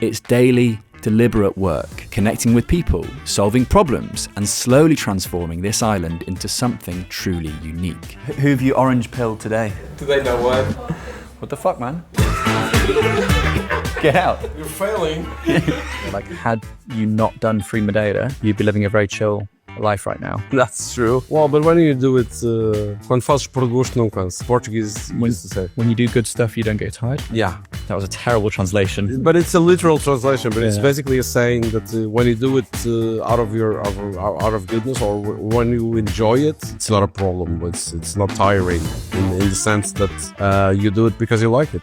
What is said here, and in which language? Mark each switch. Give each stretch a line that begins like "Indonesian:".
English: It's daily, deliberate work, connecting with people, solving problems, and slowly transforming this island into something truly unique. Who have you orange pilled today? Today, no one. What the fuck, man? Get out. You're failing. Like, had you not done Free Madeira, you'd be living a very chill life right now. That's true. Well, but when you do it,
Portuguese: quando fazes por gosto não cansa.
English: Portuguese used to say. When you do good stuff, you don't get tired? Yeah. That was a terrible translation. But it's a literal translation. But it's basically a saying that when you do it out of goodness or when you enjoy it, it's not a problem. It's not tiring in the sense that you do it because you like it.